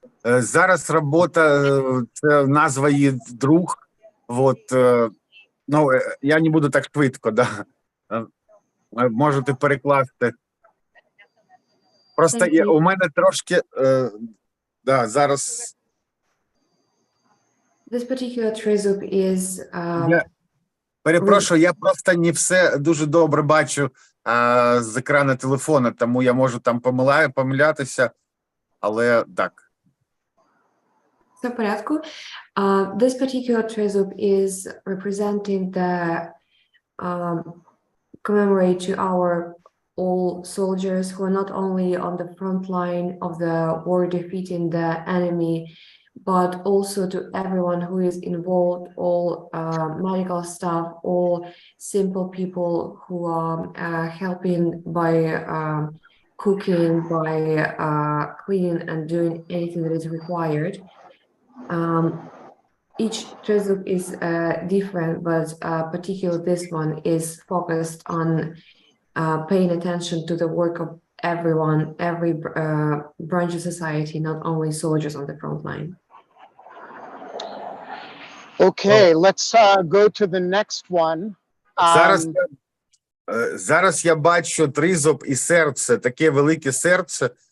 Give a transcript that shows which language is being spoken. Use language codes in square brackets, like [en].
[uk] Зараз робота, це назва її друг. Вот, ну, я не буду так швидко, да. Можете перекласти. Просто у мене трошки, да, зараз... [en] This particular trizub is... [uk] Перепрошую, я просто не все дуже добре бачу з екрану телефона, тому я можу там помилятися, але так. Все в порядку. [en] This particular trizub is representing the commemorate to our all soldiers who are not only on the front line of the war defeating the enemy, but also to everyone who is involved, all medical staff, all simple people who are helping by cooking, by cleaning and doing anything that is required. Each trizub is different, but particularly this one is focused on paying attention to the work of everyone, every branch of society, not only soldiers on the front line. Okay, let's go to the next one. [uk] Зараз я бачу тризуб і серце, таке велике серце.